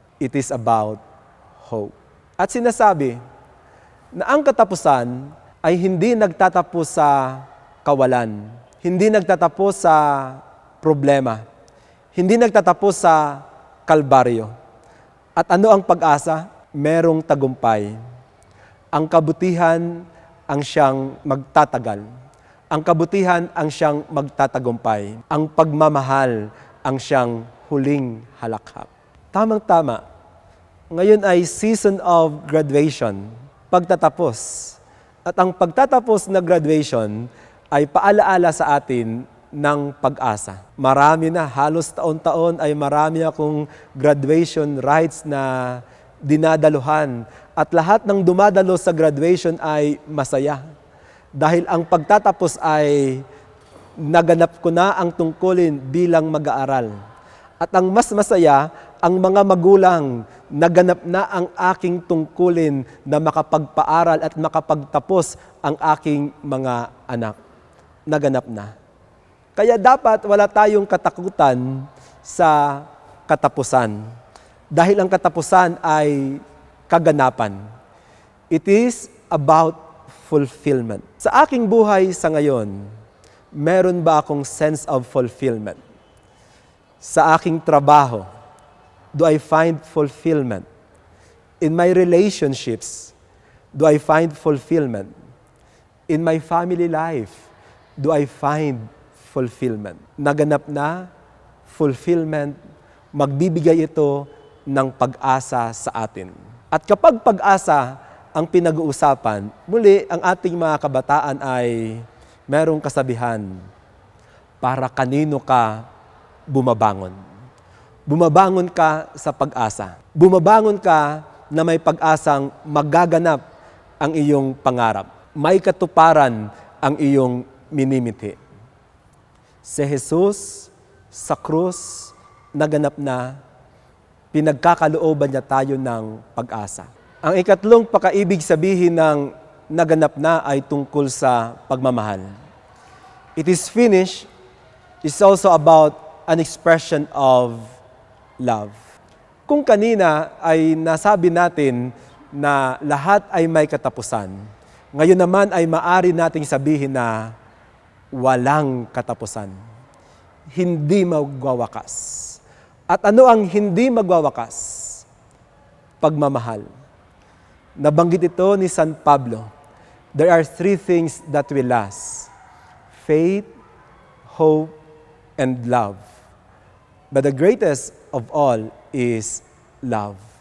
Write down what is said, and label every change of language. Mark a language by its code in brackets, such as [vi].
[en] It is about hope. [tl] At sinasabi na ang katapusan ay hindi nagtatapos sa kawalan. Hindi nagtatapos sa problema. Hindi nagtatapos sa kalbaryo. At ano ang pag-asa? Merong tagumpay. Ang kabutihan ang siyang magtatagal. Ang kabutihan ang siyang magtatagumpay. Ang pagmamahal ang siyang huling halakhak. Tamang-tama. Ngayon ay [en] season of graduation. [tl] Pagtatapos. At ang pagtatapos na graduation ay paalaala sa atin ng pag-asa. Marami na, halos taon-taon ay marami akong graduation rites na dinadaluhan. At lahat ng dumadalo sa graduation ay masaya. Dahil ang pagtatapos ay naganap ko na ang tungkulin bilang mag-aaral. At ang mas masaya, ang mga magulang, naganap na ang aking tungkulin na makapagpaaral at makapagtapos ang aking mga anak. Naganap na. Kaya dapat wala tayong katakutan sa katapusan. Dahil ang katapusan ay kaganapan. [en] It is about fulfillment. [tl] Sa aking buhay sa ngayon, meron ba akong [en] sense of fulfillment? [tl] Sa aking trabaho, [en] do I find fulfillment? In my relationships, do I find fulfillment? In my family life, do I find fulfillment? [tl] Naganap na, fulfillment, magbibigay ito ng pag-asa sa atin. At kapag pag-asa ang pinag-uusapan, muli ang ating mga kabataan ay merong kasabihan, para kanino ka bumabangon? Bumabangon ka sa pag-asa. Bumabangon ka na may pag-asang magaganap ang iyong pangarap. May katuparan ang iyong minimiti. Si Jesus sa krus, naganap na, pinagkakalooban niya tayo ng pag-asa. Ang ikatlong pakaibig sabihin ng naganap na ay tungkol sa pagmamahal. [en] It is finished is also about an expression of love. [tl] Kung kanina ay nasabi natin na lahat ay may katapusan, ngayon naman ay maari nating sabihin na walang katapusan. Hindi magwawakas. At ano ang hindi magwawakas? Pagmamahal. Nabanggit ito ni San Pablo. [en] There are 3 things that will last. Faith, hope, and love. But the greatest of all is love.